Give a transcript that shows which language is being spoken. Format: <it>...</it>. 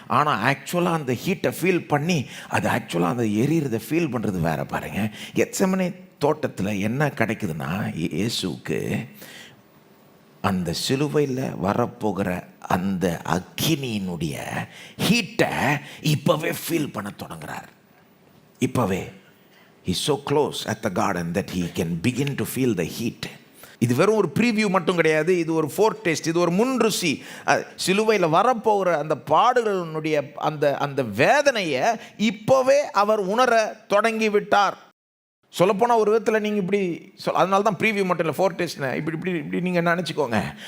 <ta>ஆனால் ஆக்சுவலாக அந்த ஹீட்டை ஃபீல் பண்ணி அது ஆக்சுவலாக அந்த எரியிறதை ஃபீல் பண்ணுறது வேறு. பாருங்கள், கெத்செமனே தோட்டத்தில் என்ன கிடைக்குதுன்னா, இயேசுவுக்கு அந்த சிலுவையில் வரப்போகிற அந்த அக்கினியினுடைய ஹீட்டை இப்போவே ஃபீல் பண்ண தொடங்குறார். இப்போவே</ta> <en>he's so close at the garden that he can begin to feel the heat.</en> <ta>இது வெறும் ஒரு ப்ரீவியூ மட்டும் கிடையாது, இது ஒரு ஃபோர்டேஸ்ட், இது ஒரு முன்ருசி. சிலுவையில் வரப்போகிற அந்த பாடுகளினுடைய அந்த வேதனையை இப்போவே அவர் உணர தொடங்கி விட்டார். சொல்லப்போனால் ஒரு விதத்தில் நீங்கள் இப்படி அதனால தான் ப்ரீவியூ மட்டும் இல்லை, ஃபோர்டேஸ்ட்னு இப்படி நீங்கள் நினச்சிக்கோங்க.</ta>